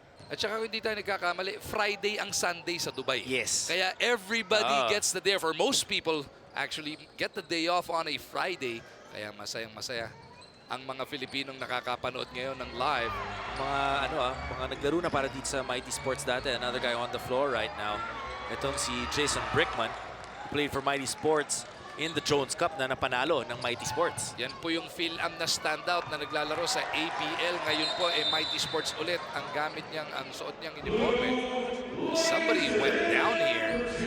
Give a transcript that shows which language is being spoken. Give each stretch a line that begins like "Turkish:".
Filipino: At saka kung hindi tayo nagkakamali, Friday ang Sunday sa Dubai.
English: Yes.
Filipino: Kaya
English: everybody gets the day off, or most people actually get the day off on a Friday.
Filipino: Kaya masayang-masaya ang mga Filipinong nakakapanood ngayon ng live. Mga naglaro na para dito sa Mighty Sports dati.
English: Another guy on the floor right now.
Filipino: Itong si
English: Jason Brickman, who played for Mighty Sports in the Jones Cup
Filipino: na napanalo ng
English: Mighty Sports.
Filipino: Yan po yung Phil-Am na standout na naglalaro sa ABL. Ngayon po, Mighty Sports ulit ang gamit niyang, ang suot niyang uniforme.
English: Somebody went down here.